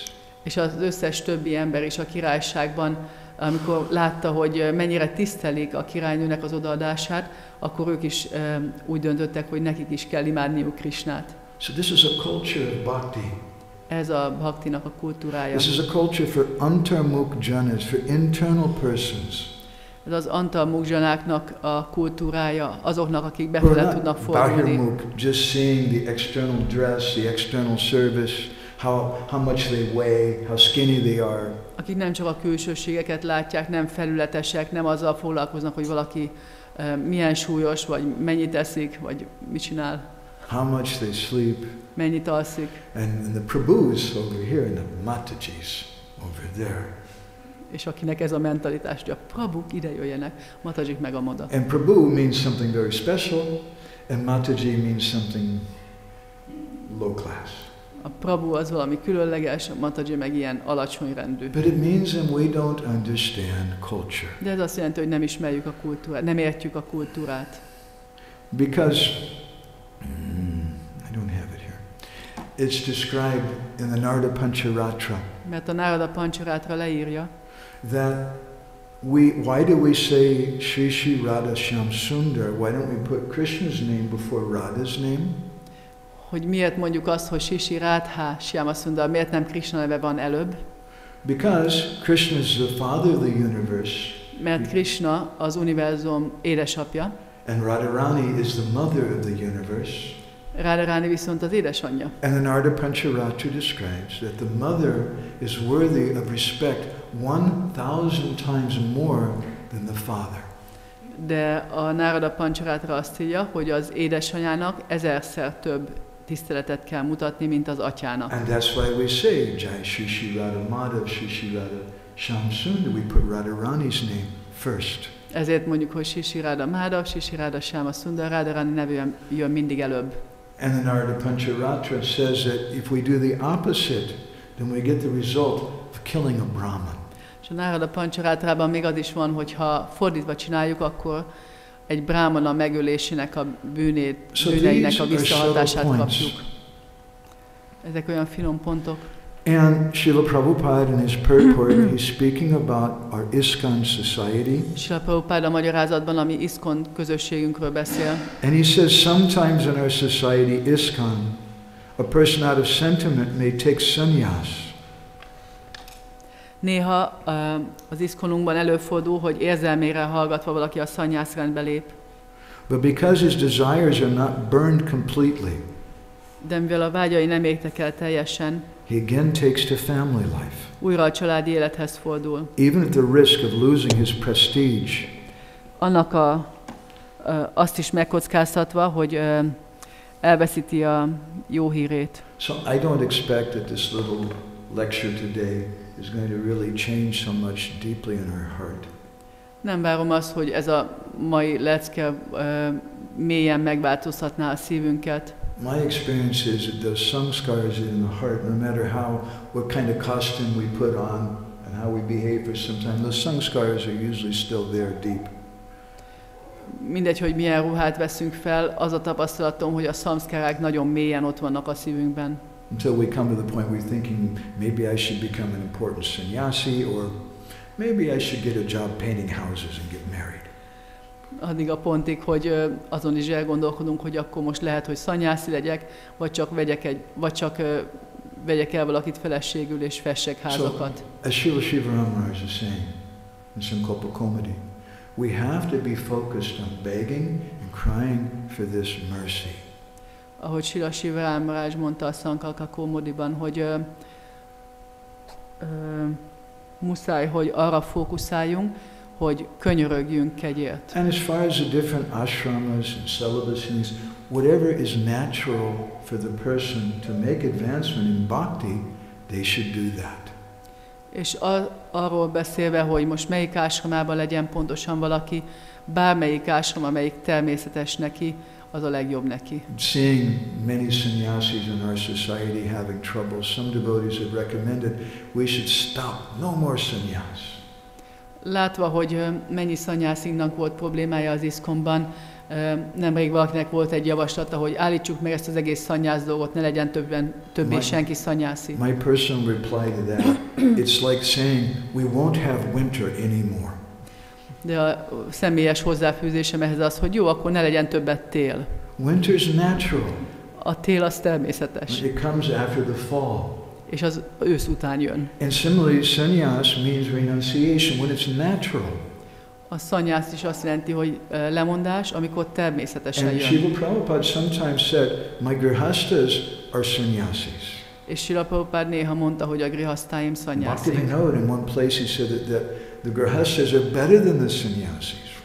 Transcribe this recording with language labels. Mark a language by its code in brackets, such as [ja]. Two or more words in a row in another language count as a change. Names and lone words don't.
[hu] És az összes többi ember is a királyságban, amikor látta, hogy mennyire tisztelik a királynőnek az odaadását, akkor ők is úgy döntöttek, hogy nekik is kell imádniuk Krisnát. [en] So this is a culture of bhakti. [hu] Ez a bhaktinak a kultúrája. [en] This is a culture for [sa] अन्तर्मुख जनाः, [en] for internal persons. [hu] Ez az antarmukh-janáknak a kultúrája, azoknak, akik befele tudnak fordulni. [en] Just seeing the external dress, the external service, how much they weigh, how skinny they are. [hu] Akik nem csak a külsőségeket látják, nem felületesek, nem azzal foglalkoznak, hogy valaki milyen súlyos, vagy mennyit eszik, vagy mit csinál. [en] How much they sleep. [hu] Mennyit alszik. [en] And the prabhus over here and the Mātājīs over there. [hu] És akinek ez a mentalitás, hogy a prabhuk ide jöjjenek, Mātājik meg amoda. [en] And prabhu means something very special, and Mātājī means something low class. [hu] A prabhu az valami különleges, a Mātājī meg ilyen alacsony rendű. [en] But it means that we don't understand culture. [hu] De ez azt jelenti, hogy nem ismerjük a kultúrát, nem értjük a kultúrát. [en] Because I don't have it here. It's described in the Narada Pancharatra. [hu] Mert a Narada Pancharatra leírja, [en] that why do we say Shri Shri Radha Shyam Sundar? Why don't we put Krishna's name before Radha's name? [hu] Hogy miért mondjuk azt, hogy Shri Shri Radha Shyam Sundar, miért nem Krishna neve van előbb? [en] Because Krishna is the father of the universe. [hu] Mert Krishna az univerzum édesapja. [en] And Radharani is the mother of the universe. [hu] Radharani viszont az édesanyja. [en] And the Narada Pancharatra describes that the mother is worthy of respect 1,000 times more than the father. [hu] De a Narada Pancharatra azt írja, hogy az édesanyának 1000-szer több tiszteletet kell mutatni, mint az atyának. [en] And that's why we say Jai Shri Shri Radha Madhav Shri Shri Radha Shyam Sundar. We put Radharani's name first. [hu] Ezért mondjuk, hogy Shri Shri Radha Madhav, Shri Shri Radha Shyam Sundar, Radharani neve jön mindig előbb. [en] And the Narada Pancharatra says that if we do the opposite, then we get the result of killing a Brahman. [hu] És a Narada Pancharatrában még az is van, hogy ha fordítva csináljuk, akkor egy brahmana megölésének a bűneinek a visszahatását kapjuk. Ezek olyan finom pontok. [en] And Srila Prabhupada in his purport, he's speaking about our ISKCON society. [hu] Srila Prabhupada a magyarázatban, ami ISKCON közösségünkről beszél. [en] And he says sometimes in our society, ISKCON, a person out of sentiment may take sannyas. [hu] Néha az ISKCON-unkban előfordul, hogy érzelmére hallgatva valaki a szannyászrendbe lép. [en] But because his desires are not burned completely, [hu] de mivel a vágyai nem égtek el teljesen, [en] he again takes to family life. [hu] Újra a családi élethez fordul. [en] Even at the risk of losing his prestige. [hu] Annak azt is megkockáztatva, hogy elveszíti a jó hírét. [en] So I don't expect that this little lecture today is going to really change so much deeply in her heart. [hu] Nem várom azt, hogy ez a mai lecke mélyen megváltoztatná a szívünket. [en] My experience is that those samskaras in the heart, no matter what kind of costume we put on and how we behave for some time, those samskaras are usually still there deep. [hu] Mindegy, hogy milyen ruhát veszünk fel, az a tapasztalatom, hogy a szamszkárák nagyon mélyen ott vannak a szívünkben. [en] Until we come to the point where we're thinking, maybe I should become an important sannyasi, or maybe I should get a job painting houses and get married. [hu] Addig a pontig, hogy azon is elgondolkodunk, hogy akkor most lehet, hogy szanyászi legyek, vagy csak vegyek el valakit feleségül és fessek házakat. [en] So, as Srila Shiva Maharaj is saying in Sankalpa Komedi, we have to be focused on begging and crying for this mercy. [hu] Ahogy Srila Shiva Maharaj mondta a Sankalpa Komediban, hogy muszáj, hogy arra fókuszáljunk, hogy könyörögjünk kegyért. [en] And as far as the different ashramas and celibacies, whatever is natural for the person to make advancement in bhakti, they should do that. [hu] És arról beszélve, hogy most melyik ásramában legyen pontosan valaki, bármelyik ásram, amelyik természetes neki, az a legjobb neki. [en] Seeing many sannyasis in our society having trouble, some devotees have recommended we should stop, no more sannyas. [hu] Látva, hogy mennyi szanyászinknak volt problémája az iszkonban, nemrég valakinek volt egy javaslata, hogy állítsuk meg ezt az egész szanyász dolgot, ne legyen többé senki szanyászi. [en] My personal reply to that, it's like saying we won't have winter anymore. [hu] De a személyes hozzáfűzésem ehhez az, hogy jó, akkor ne legyen többet tél. [en] Winter's natural. [hu] A tél az természetes. [en] It comes after the fall. [hu] És az ősz után jön. [en] And similarly, sannyas means renunciation when it's natural. [hu] A szanyász is azt jelenti, hogy lemondás, amikor természetesen [en] And [hu] jön. [en] Srila Prabhupada sometimes said, my grihastas are sannyasis. [hu] És Srila Prabhupada néha mondta, hogy a grihasztáim szanyászik. [en] Bhaktivinoda, in one place he said that the grihastas are better than the sannyasis.